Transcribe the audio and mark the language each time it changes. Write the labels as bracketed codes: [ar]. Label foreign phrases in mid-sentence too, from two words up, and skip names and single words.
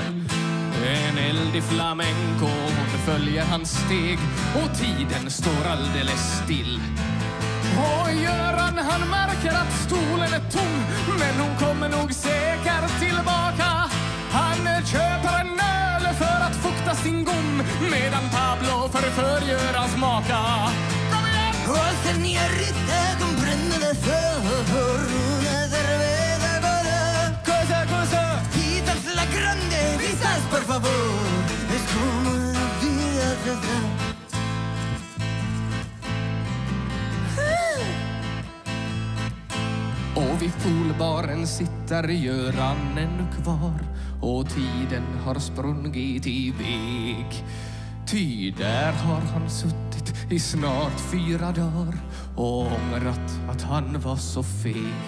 [sv] En eldig flamenco, hon följer hans steg och tiden står alldeles still. Och Göran han märker att stolen är tom, men hon kommer nog säkert tillbaka. Han köper en öl för att fukta sin gom, medan Pablo förför Görans maka. [es] Oh, señorita, comprende eso. Una cerveza, Cosa. quizás la grande, quizás por favor. Es como la vida se da. [sv] Och vid poolbaren sitter Göran ännu kvar och tiden har sprungit iväg. Ty där har han suttit i snart 4 dagar och ångrat att han var så feg.